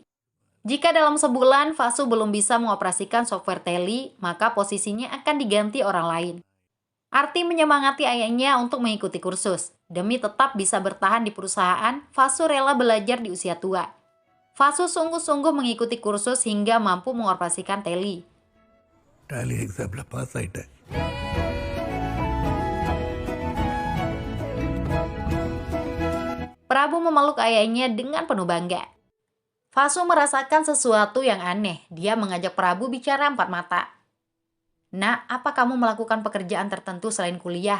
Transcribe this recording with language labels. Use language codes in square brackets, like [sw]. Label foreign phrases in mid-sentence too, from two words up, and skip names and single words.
[id] Jika dalam sebulan Vasu belum bisa mengoperasikan software Teli, maka posisinya akan diganti orang lain. Arti menyemangati ayahnya untuk mengikuti kursus. Demi tetap bisa bertahan di perusahaan, Vasu rela belajar di usia tua. Vasu sungguh-sungguh mengikuti kursus hingga mampu mengoperasikan Teli. [ta] டேலி எக்ஸாமில் பாஸ் ஆகிட்டேன். [id] Prabu memeluk ayahnya dengan penuh bangga. Vasu merasakan sesuatu yang aneh. Dia mengajak Prabu bicara empat mata. "Nak, apa kamu melakukan pekerjaan tertentu selain kuliah?"